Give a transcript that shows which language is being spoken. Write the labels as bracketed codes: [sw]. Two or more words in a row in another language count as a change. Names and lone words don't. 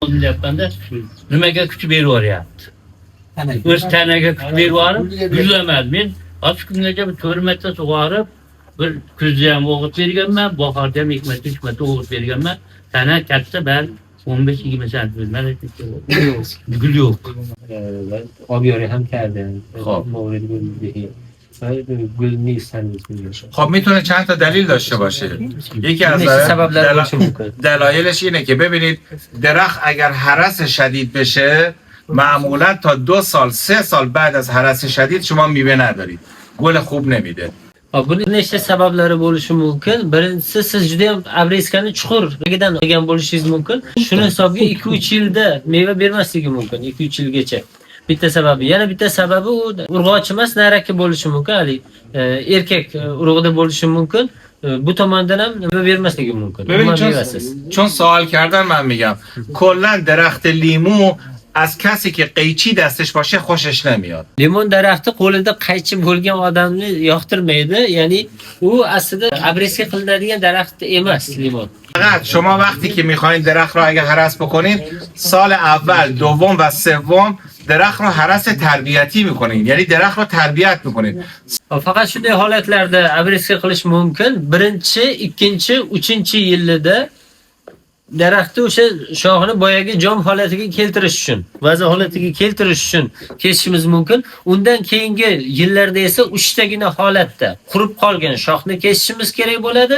[uz] oldum deyapmanda nimaga kuch beryapti? O'z tanaga kuch berib, yuzlaman. Men 6 kungacha 4 marta sug'orib, bir kuzda ham o'g'it berganman, bahorda ham 2 marta 3 marta o'g'it berganman. Tana katta ben 15-20 santimetr gul yo'q. [fa] آبیاری هم کردن خب. مورد گلدهی گل نیستن. خب میتونه چند تا دلیل داشته باشه. یکی از دلایلش اینه که ببینید درخت اگر هرس شدید بشه معمولا تا 2 سال 3 سال بعد از هرس شدید شما میوه ندارید، گل خوب نمیده. [uz] Buning nechta sabablari bo'lishi mumkin. Birinchisi, siz juda ham abreskani chuqurligidan qilgan bo'lishingiz mumkin. Shuni hisobga 2-3 yilda meva bermasligi mumkin, 2-3 yilgacha. Bitta sababi. Yana bitta sababi u urg'ochi emas, naraki bo'lishi mumkin. Hali erkak urug'ida bo'lishi mumkin. Bu tomondan ham meva bermasligi mumkin. [fa] ببینید چون سوال کردن من میگم کلا درخت لیمو از کسی که قیچی دستش باشه خوشش نمیاد. [uz] Limon daraxti qo'lida qaychi bo'lgan odamni yoqtirmaydi. Ya'ni u aslida abreska qilinadigan daraxt emas limon. [fa] فقط شما وقتی که میخواین درخت رو اگه هرس بکنین سال اول، دوم و سوم درخت رو هرس تربیتی میکنین، یعنی درخت رو تربیت میکنین. [uz] Faqat shunday holatlarda abreska qilish mumkin. Birinchi, ikkinchi, uchinchi yilida daraxtni o'sha shoxini boyagi jom holatiga keltirish uchun, vaza holatiga keltirish uchun kesishimiz mumkin. Undan keyingi yillarda esa uchtagina holatda qurib qolgan shoxni kesishimiz kerak bo'ladi.